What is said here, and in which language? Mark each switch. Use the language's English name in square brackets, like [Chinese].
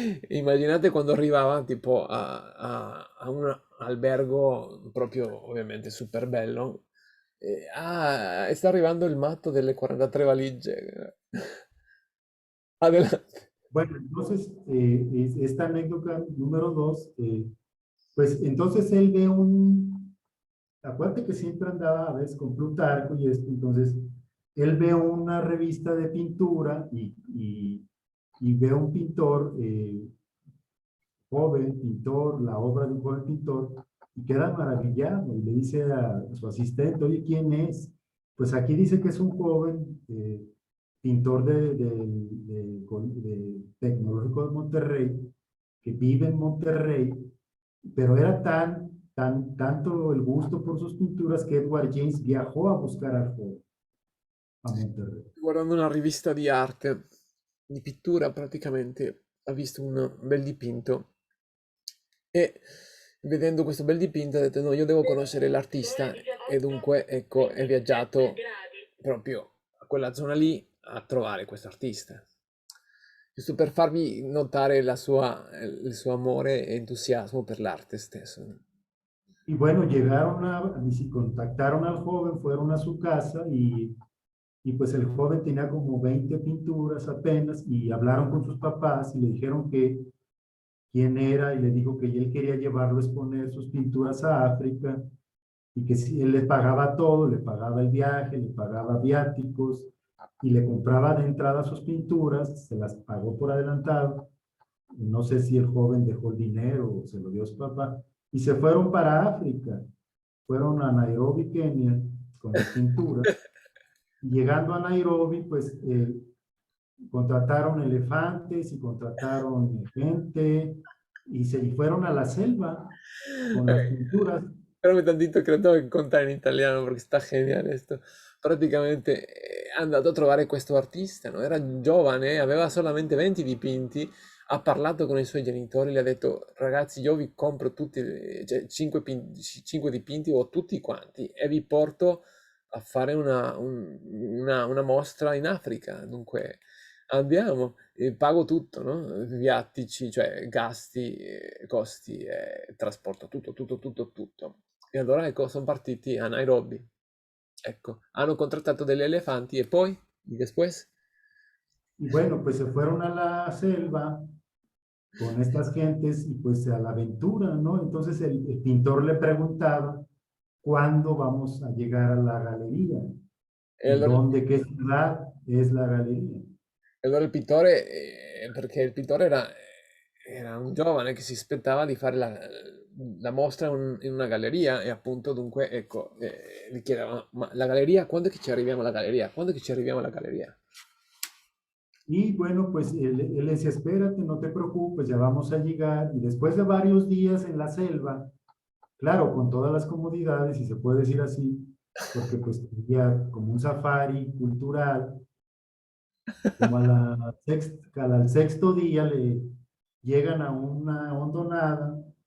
[Italian] Immaginate quando arrivava tipo a un albergo proprio ovviamente super bello. E sta arrivando il matto delle 43 valigie. [Spanish] Adelante. Bueno, entonces, esta anécdota número dos, pues entonces él ve acuérdate que siempre andaba a veces con Plutarco y esto, entonces él ve una revista de pintura y ve un pintor, joven pintor, la obra de un joven pintor, y queda maravillado y le dice a su asistente, oye, ¿quién es? Pues aquí dice que es un joven pintor de Tecnológico de Monterrey, que vive en Monterrey, pero era tanto el gusto por sus pinturas que Edward James viajó a buscar al joven a Monterrey. [Italian] Guardando una rivista di arte, di pittura praticamente, ha visto un bel dipinto e vedendo questo bel dipinto ha detto no, io devo conoscere l'artista e dunque ecco è viaggiato proprio a quella zona lì a trovare questo artista. Giusto per farvi notare il suo amore e entusiasmo per l'arte stesso. [Spanish] Y bueno, contactaron al joven, fueron a su casa y pues el joven tenía como 20 pinturas apenas y hablaron con sus papás y le dijeron que quién era y le dijo que él quería llevarlo a exponer sus pinturas a África y que si él le pagaba todo, le pagaba el viaje, le pagaba viáticos y le compraba de entrada sus pinturas, se las pagó por adelantado. No sé si el joven dejó el dinero o se lo dio a su papá, y se fueron para África. Fueron a Nairobi, Kenia, con las pinturas. Y llegando a Nairobi, pues contrataron elefantes y contrataron gente y fueron a la selva con las pinturas. [Italian] Fermi tantito che lo devo contare in italiano perché sta geniale [Spanish] esto. [Italian] Praticamente è andato a trovare questo artista, no? Era giovane, aveva solamente 20 dipinti, ha parlato con i suoi genitori, le ha detto ragazzi io vi compro tutti, cioè, 5 dipinti o tutti quanti e vi porto a fare una mostra in Africa. Dunque andiamo, pago tutto, no? Viatici, cioè gasti, costi, trasporto, tutto. E allora ecco, sono partiti a Nairobi. Ecco, hanno contrattato degli elefanti e poi, [Spanish] y después, Y bueno, pues se fueron a la selva con estas gentes y pues a la aventura, ¿no? Entonces el pintor le preguntaba, ¿cuándo vamos a llegar a la galería? e ¿Y [Italian] allora, [Spanish] dónde, qué ciudad es la galería? [Italian] e allora il pittore, perché il pittore era un giovane che si aspettava di fare la mostra in una galleria e appunto dunque, ecco, gli chiedeva, ma la galleria, quando è che ci arriviamo alla galleria? Quando è che ci arriviamo alla galleria? [Spanish] Y bueno, pues él decía, espérate, no te preocupes, ya vamos a llegar. Y después de varios días en la selva, claro, con todas las comodidades, si se puede decir así, porque pues tenía como un safari cultural, como al sexto día le llegan a una hondonada